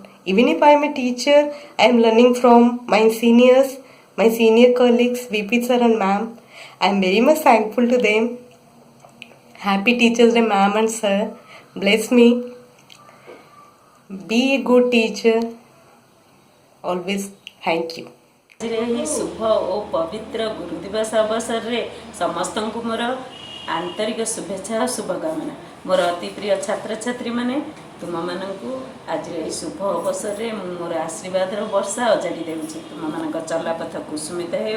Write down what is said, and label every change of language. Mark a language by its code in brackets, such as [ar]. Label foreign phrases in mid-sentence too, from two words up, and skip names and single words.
[en] Even if I am a teacher, I am learning from my seniors, my senior colleagues, VP Sir and Ma'am. I am very much thankful to them. Happy Teachers' Day, Ma'am and Sir. Bless me. Be a good teacher. Always thank you. [or] ଏହି ଶୁଭ ଓ ପବିତ୍ର ଗୁରୁ ଦିବସ ଅବସରରେ ସମସ୍ତଙ୍କୁ ମୋର ଆନ୍ତରିକ ଶୁଭେଚ୍ଛା ଓ ଶୁଭକାମନା। ମୋର ଅତି ପ୍ରିୟ ଛାତ୍ରଛାତ୍ରୀମାନେ, ତୁମମାନଙ୍କୁ ଆଜିର ଏହି ଶୁଭ ଅବସରରେ ମୁଁ ମୋର ଆଶୀର୍ବାଦର ବର୍ଷା ଅଜାଡ଼ି ଦେଉଛି। ତୁମମାନଙ୍କ ଚଲାପଥ କୁସୁମିତ ହେଉ।